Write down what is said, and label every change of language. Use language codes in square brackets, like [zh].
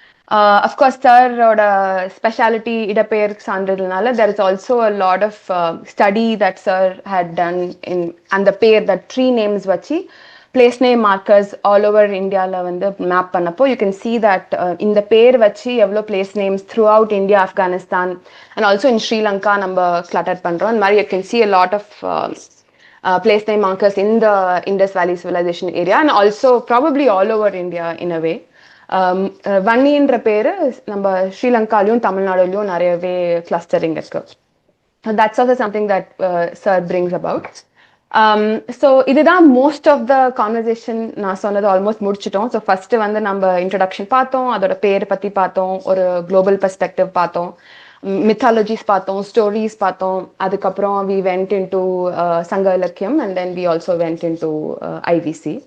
[en] Of course, sir specialty [ta] இடப்பெயர் சான்றிதழ்னால [en] there is also a lot of study that sir had done in and the pair that 3 names [ta] வச்சு [en] place name markers all over Indiaல [ta] வந்து [en] map பண்ணப்போ you can see that [ta] இந்த பேர் வச்சு எவ்வளோ [en] place names throughout India, Afghanistan and also in Sri Lanka [ta] நம்ம [en] clutter [ta] பண்றோம். [en] அந்த மாதிரி you can see a lot of place name markers in the Indus Valley civilization area and also probably all over India in a way. [ta] வன்னின்ற பேரு நம்ம ஸ்ரீலங்காலையும் தமிழ்நாடுலையும் நிறையவே clustering இருக்கு. [en] That's also something that sir brings about. So [ta] இதுதான் [en] most of the conversation [ta] நான் சொன்னது [en] almost [ta] முடிச்சிட்டோம். So first வந்து நம்ம இன்ட்ரடக்ஷன் பார்த்தோம், அதோட பேர் பத்தி பார்த்தோம், ஒரு குளோபல் பெர்ஸ்பெக்டிவ் பார்த்தோம், மித்தாலஜிஸ் பார்த்தோம், ஸ்டோரிஸ் பார்த்தோம். அதுக்கப்புறம் [en] we went into சங்க இலக்கியம் and then we also went into IVC.